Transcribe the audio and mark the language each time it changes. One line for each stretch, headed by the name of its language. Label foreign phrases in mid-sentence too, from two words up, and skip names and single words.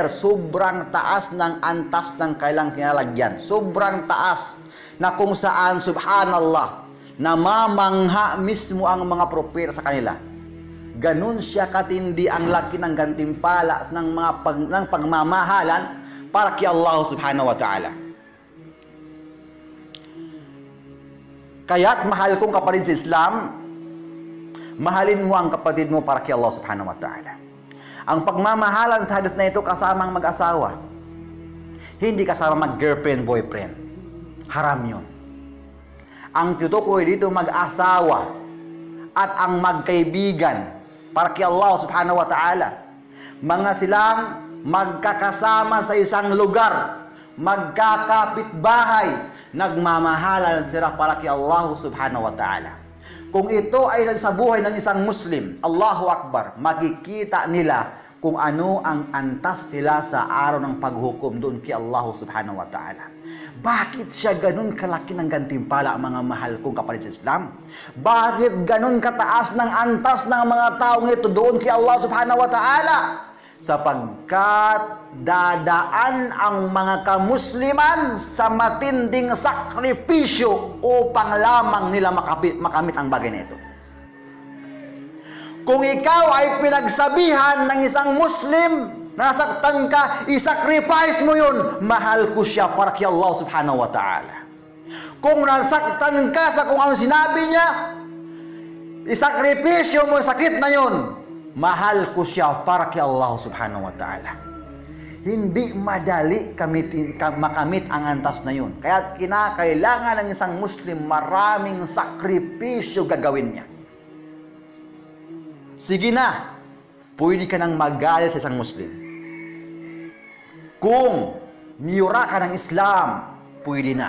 Filipino: Sobrang taas ng antas ng kailang kinalagyan. Sobrang taas na kung saan, subhanallah, namamangha mismo ang mga propeta sa kanila. Ganun siya katindi ang laki ng gantimpala ng pagmamahalan para kay Allah
Arabic: سبحانه وتعالى.
Filipino: Kaya't mahal kong kapatid sa Islam, mahalin mo ang kapatid mo para kay Allah
Arabic: سبحانه وتعالى.
Filipino: Ang pagmamahalan sa hadis na ito kasamang mag-asawa. Hindi kasama mag-girlfriend, boyfriend. Haram yun. Ang tutukoy dito mag-asawa at ang magkaibigan para kay Allah
Arabic: سبحانه وتعالى.
Filipino: Mga silang magkakasama sa isang lugar, magkakapitbahay, nagmamahalan sila para kay Allah
Arabic: سبحانه وتعالى.
Filipino: Kung ito ay sa buhay ng isang Muslim,
Arabic: الله أكبر,
Filipino: makikita nila kung ano ang antas nila sa araw ng paghukom doon kay Allah
Arabic: سبحانه وتعالى.
Filipino: Bakit siya ganun kalaki ng gantimpala, mga mahal kong kapatid sa Islam? Bakit ganun kataas ng antas ng mga taong ito doon kay Allah
Arabic: سبحانه وتعالى?
Filipino: Sapagkat dadaan ang mga kamusliman sa matinding sakripisyo upang lamang nila makamit ang bagay na ito. Kung ikaw ay pinagsabihan ng isang Muslim, nasaktan ka, isacrifice mo yun. Mahal ko siya para kay Allah
Arabic: سبحانه وتعالى.
Filipino: Kung nasaktan ka sa kung ano sinabi niya, isakripisyo mo sakit na yun. Mahal ko siya para kay Allah
Arabic: سبحانه وتعالى.
Filipino: hindi madali makamit ang antas na yun. Kaya kinakailangan ng isang Muslim maraming sakripisyo gagawin niya. Sige na, pwede ka nang magalit sa isang Muslim. Kung niyura ka ng Islam, pwede na.